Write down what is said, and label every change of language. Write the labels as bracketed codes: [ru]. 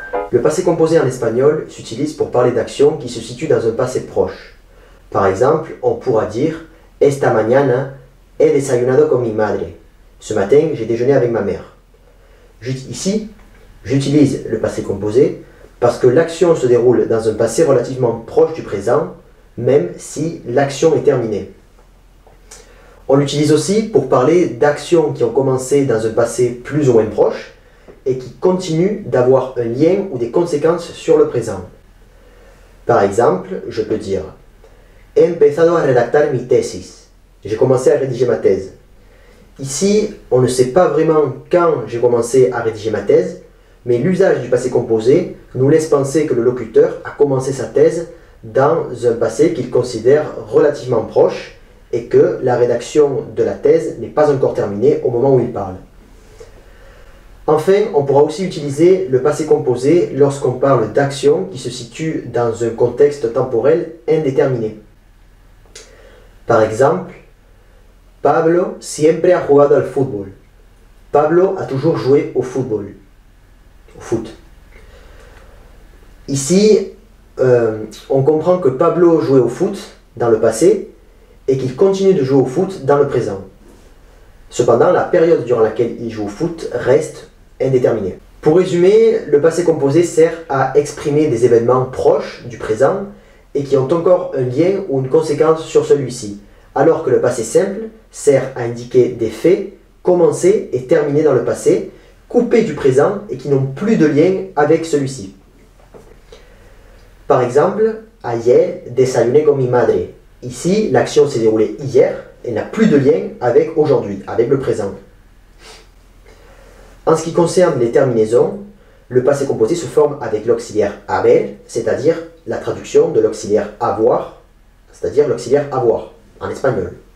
[fr] Le passé composé en espagnol s'utilise pour parler d'actions qui se situent dans un passé proche. Par exemple, on pourra dire [es] Esta mañana he desayunado con mi madre. [fr] Ce matin, j'ai déjeuné avec ma mère. Ici, j'utilise le passé composé parce que l'action se déroule dans un passé relativement proche du présent, même si l'action est terminée. On l'utilise aussi pour parler d'actions qui ont commencé dans un passé plus ou moins proche et qui continuent d'avoir un lien ou des conséquences sur le présent. Par exemple, je peux dire [es] He empezado a redactar mi tesis. [fr] J'ai commencé à rédiger ma thèse. Ici, on ne sait pas vraiment quand j'ai commencé à rédiger ma thèse, mais l'usage du passé composé nous laisse penser que le locuteur a commencé sa thèse dans un passé qu'il considère relativement proche et que la rédaction de la thèse n'est pas encore terminée au moment où il parle. Enfin, on pourra aussi utiliser le passé composé lorsqu'on parle d'actions qui se situent dans un contexte temporel indéterminé. Par exemple, [es] Pablo siempre ha jugado al fútbol. [fr] Pablo a toujours joué au football. Au foot. Ici, on comprend que Pablo jouait au foot dans le passé et qu'il continue de jouer au foot dans le présent. Cependant, la période durant laquelle il joue au foot reste indéterminée. Pour résumer, le passé composé sert à exprimer des événements proches du présent et qui ont encore un lien ou une conséquence sur celui-ci, alors que le passé simple sert à indiquer des faits commencés et terminés dans le passé, coupés du présent et qui n'ont plus de lien avec celui-ci. Par exemple, [es] ayer desayuné con mi madre. [fr] Ici, l'action s'est déroulée hier et n'a plus de lien avec aujourd'hui, avec le présent. En ce qui concerne les terminaisons, le passé composé se forme avec l'auxiliaire haber, c'est-à-dire la traduction de l'auxiliaire avoir, c'est-à-dire l'auxiliaire avoir en espagnol.